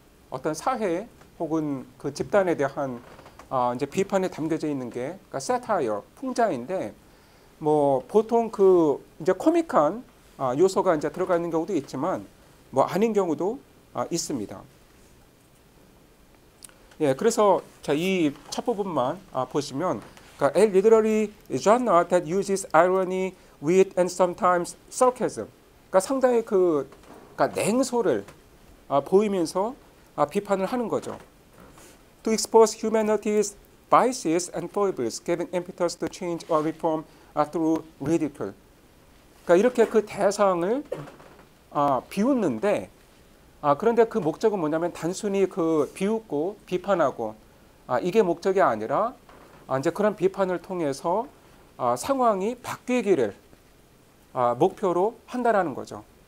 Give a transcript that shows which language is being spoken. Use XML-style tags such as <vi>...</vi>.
<ko>어떤 사회 혹은 그 집단에 대한 이제 비판에 담겨져 있는 게 그러니까 세타이어, 풍자인데, 뭐 보통 그 이제 코믹한 요소가 이제 들어가 있는 경우도 있지만 뭐 아닌 경우도 있습니다. 예, 그래서 자, 이 첫 부분만 보시면, 그러니까</ko> <en>a literary genre that uses irony, wit, and sometimes sarcasm.</en> <ko>그러니까 상당히 그러니까 냉소를 보이면서 비판을 하는 거죠.</ko> <en>To expose humanity's biases and foibles, giving impetus to change or reform through ridicule.</en> <ko>그러니까 이렇게 그 대상을 비웃는데, 그런데 그 목적은 뭐냐면 단순히 그 비웃고 비판하고 이게 목적이 아니라 이제 그런 비판을 통해서 상황이 바뀌기를 목표로 한다라는 거죠.</ko>